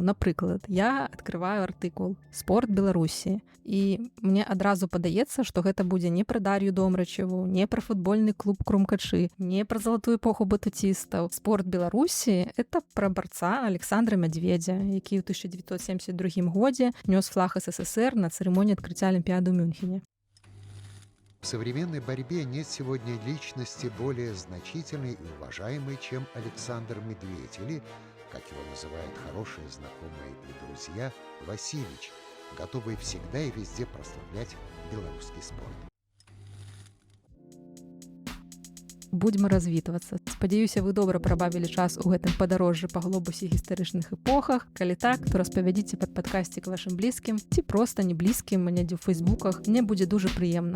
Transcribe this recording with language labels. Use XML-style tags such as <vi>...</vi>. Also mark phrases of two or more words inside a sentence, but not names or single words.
<be>Напрыклад, я адкрываю артыкул «Спорт Беларусі», і мне адразу падаецца, што гэта будзе не пра Дар'ю Домрачеву, не пра футбольны клуб Крумкачы, не пра залатую эпоху батутістаў. «Спорт Беларусі» — это пра барца Александра Мядзведзя, які ў 1972 годзе нёс флаг СССР на цырымоніі адкрыцця Алімпіяды ў Мюнхене.</be> <ru>В современной борьбе нет сегодня личности более значительной и уважаемой, чем Александр Медведь, или, как его называют хорошие знакомые и друзья, Васильевич, готовый всегда и везде прославлять белорусский спорт.</ru> <be>Будзьма развітвацца. Спадзяюся, вы добра прабавілі час у гэтым падарожжы па глобусе гістарычных эпохах. Калі так, то распавядзіце пад падкасцік вашым блізкім ці проста не блізкім, недзе ў фэйсбуках. Мне будзе дужа прыемна.</be>